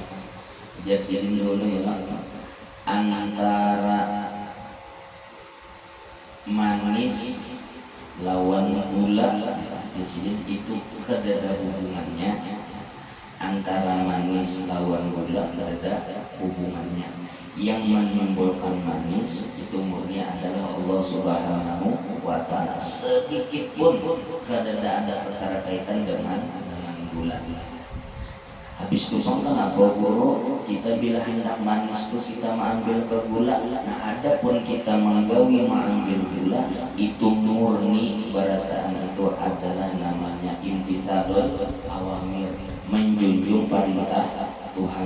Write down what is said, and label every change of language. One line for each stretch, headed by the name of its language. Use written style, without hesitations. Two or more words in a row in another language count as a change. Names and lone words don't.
Banjar: Jadi dulu ya antara manis lawan gula di sini itu ada hubungannya. Antara manis lawan gula ada hubungannya.
Indonesian: Yang menimbulkan manis itu murni adalah Allah Subhanahu wa taala.
Banjar: Sedikit pun kada ada keterkaitan dengan gula. Habis itu kenapa guru kita bila hendak manis itu kita mengambil ke gula. Nah adapun kita menggawi mengambil gula itu murni berataan itu adalah namanya
Arabic: امتثال الأوامر,
Banjar: menjunjung perintah Tuhan.